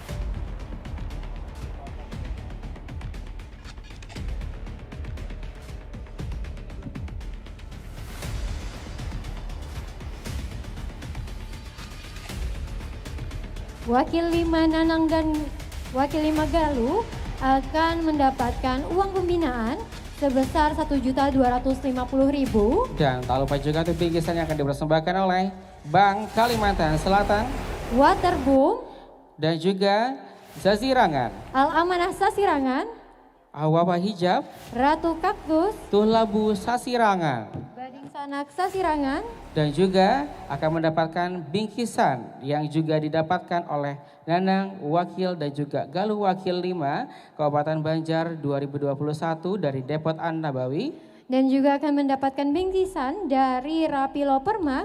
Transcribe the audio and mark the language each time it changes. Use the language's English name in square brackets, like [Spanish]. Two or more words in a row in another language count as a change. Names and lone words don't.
[Indonesian] Wakil 5 Nanang dan Wakil 5 Galuh akan mendapatkan uang pembinaan sebesar Rp1.250.000. Dan tak lupa juga untuk bingkisan yang akan dipersembahkan oleh Bank Kalimantan Selatan, Waterboom, dan juga Sasirangan, Al-Amanah Sasirangan, Awapa Hijab, Ratu Kaktus, Tuhlabu Sasirangan, Bading Sanak Sasirangan, dan juga akan mendapatkan bingkisan yang juga didapatkan oleh Nanang Wakil dan juga Galuh Wakil 5 Kabupaten Banjar 2021 dari Depot An-Nabawi, dan juga akan mendapatkan bingkisan dari Rapilo Permak,